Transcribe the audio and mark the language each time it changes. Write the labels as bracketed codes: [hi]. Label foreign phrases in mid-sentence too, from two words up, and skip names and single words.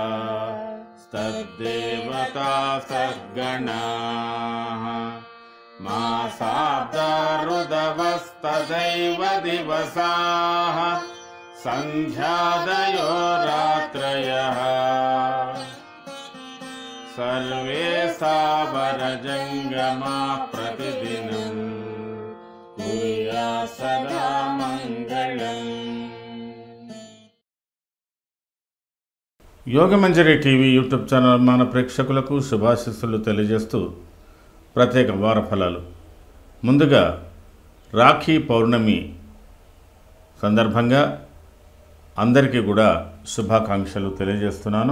[sa] तद्देवता सद्गणाः मासाब्दा ऋदवस्तदैव दिवसाः संध्यादयो रात्रयः सर्वे सावरजंगमा प्रतिदिनं कुर्यात् सदा मंगलम्। [te] యోగమంజరి టీవీ [en] YouTube channel [te] మన ప్రేక్షకులకు శుభాశీస్సులు తెలియజేస్తూ ప్రత్యేక వార ఫలాలు. ముందుగా రాఖీ పౌర్ణమి సందర్భంగా అందరికీ కూడా శుభాకాంక్షలు తెలియజేస్తున్నాను.